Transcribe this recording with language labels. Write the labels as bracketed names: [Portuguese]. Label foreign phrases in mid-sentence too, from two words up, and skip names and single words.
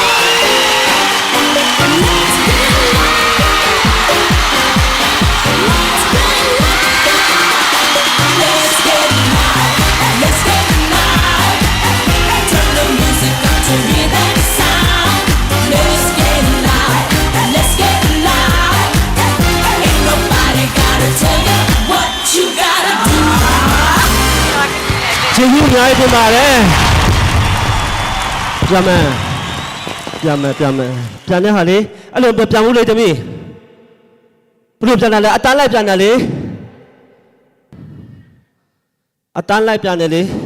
[English] Let's get loud. Let's get loud. Turn the music up to hear that sound. Let's get loud. Let's get loud. Ain't nobody gotta tell you what you gotta do. [Burmese] ကျေးဇူးအများကြီးတင်ပါတယ်ပြန်မယ်ပြန်တဲ့ဟာလေအဲ့လိုပြန်မှုလေတမီးဘယ်လိုပြန်လာလဲအတန်းလိုက်ပြန်တယ်လေအတန်းလိုက်ပြန်တယ်လေ